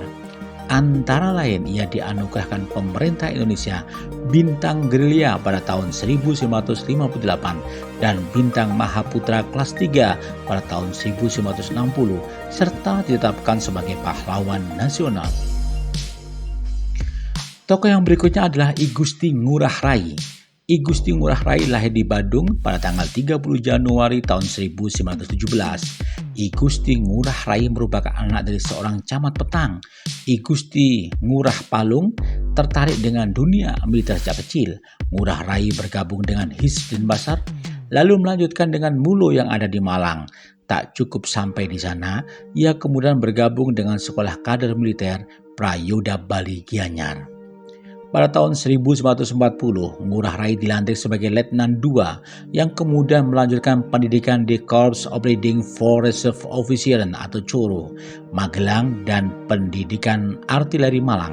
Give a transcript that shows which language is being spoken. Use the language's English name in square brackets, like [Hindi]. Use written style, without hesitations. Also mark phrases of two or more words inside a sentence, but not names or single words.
[Indonesian] Antara lain ia dianugerahkan pemerintah Indonesia Bintang Gerilya pada tahun 1958 dan Bintang Mahaputra kelas 3 pada tahun 1960 serta ditetapkan sebagai pahlawan nasional. Tokoh yang berikutnya adalah I Gusti Ngurah Rai. I Gusti Ngurah Rai lahir di Badung pada tanggal 30 Januari tahun 1917. I Gusti Ngurah Rai merupakan anak dari seorang camat petang. I Gusti Ngurah Palung tertarik dengan dunia militer sejak kecil. Ngurah Rai bergabung dengan Hizb Basar, lalu melanjutkan dengan Mulo yang ada di Malang. Tak cukup sampai di sana, ia kemudian bergabung dengan Sekolah Kader Militer Prayoda Bali Gianyar. Pada tahun 1940, Ngurah Rai dilantik sebagai Letnan II yang kemudian melanjutkan pendidikan di Corps of Leading Forest Officer atau CORO, Magelang dan Pendidikan Artileri Malang.